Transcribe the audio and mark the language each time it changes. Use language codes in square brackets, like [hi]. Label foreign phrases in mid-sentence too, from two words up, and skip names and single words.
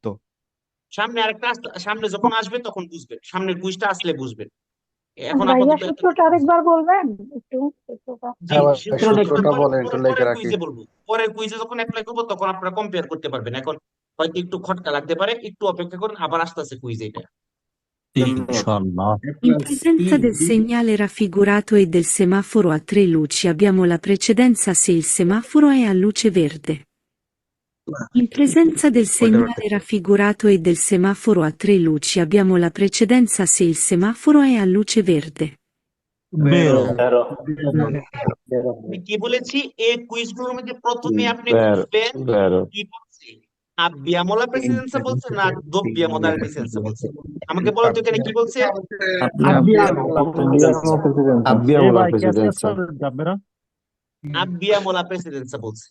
[bn] সামনে যখন আসবে তখন বুঝবেন, সামনের কুইজটা আসলে বুঝবেন। এখন ভাইয়া আপাতত সূত্রটা আরেকবার বলবেন একটু সূত্রটা। সূত্রটা বলেন একটু লেখা পরের রাখি। কুইজে বলবো, পরের কুইজে যখন অ্যাপ্লাই করবো তখন আপনারা কম্পেয়ার করতে পারবেন। এখন হয়তো একটু খটকা লাগতে পারে, একটু অপেক্ষা করুন, আবার আসতেছে কুইজ এটা। ইনশাআল্লাহ। [it] In presenza del segnale raffigurato e del semaforo a tre luci abbiamo la precedenza se il semaforo è a luce verde. In presenza del segnale raffigurato e del semaforo a tre luci abbiamo la precedenza se il semaforo è a luce verde. [bn] বেরো। আমি কি বলেছি? এই কুইজগুলোর মধ্যে প্রথমে আপনি বুঝবেন কি বলছে, [it] abbiamo la precedenza [bn] বলছে না [it] dobbiamo la precedenza [bn] বলছে। আমাকে বলেন তো এখানে কি বলছে? [it] abbiamo la precedenza [bn] বলছে।